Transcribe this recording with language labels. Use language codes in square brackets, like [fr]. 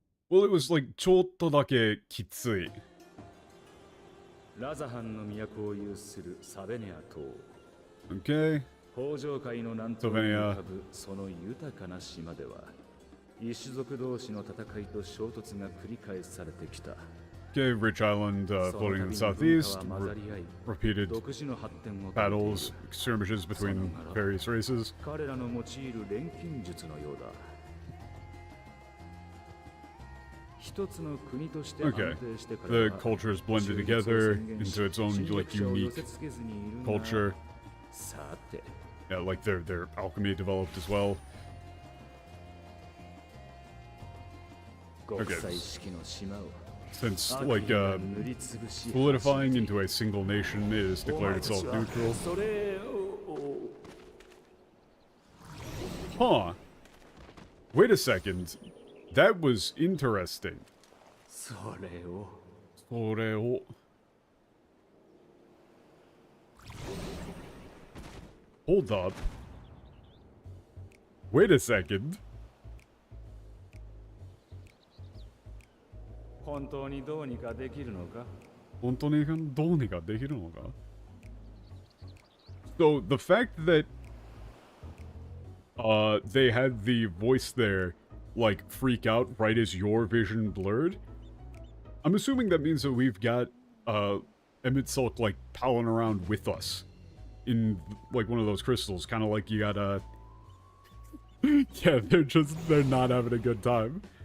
[en] Well, it was like, [ja] ちょっとだけきつい. ラザハンの都を有するサベネア島。 [en] Okay. [ja] 北上海の南東に浮かぶその豊かな島では、異種族同士の戦いと衝突が繰り返されてきた。 [en] Okay, rich island floating in the southeast. Repeated battles, skirmishes between various races. [ja] 彼らの用いる錬金術のようだ。 [en] Okay, the cultures blended together into its own, like, unique culture. Yeah, like their alchemy developed as well. Okay. Since, like, solidifying into a single nation is declared itself neutral. Huh. Wait a second. That was interesting. [ja] それを [en] Hold up. Wait a second. [ja] 本当にどうにかできるのか? [en] So the fact that they had the voice there, like, freak out right as your vision blurred, I'm assuming that means that we've got Emmett Silk, like, palling around with us in, like, one of those crystals, kind of like you got yeah, they're not having a good time.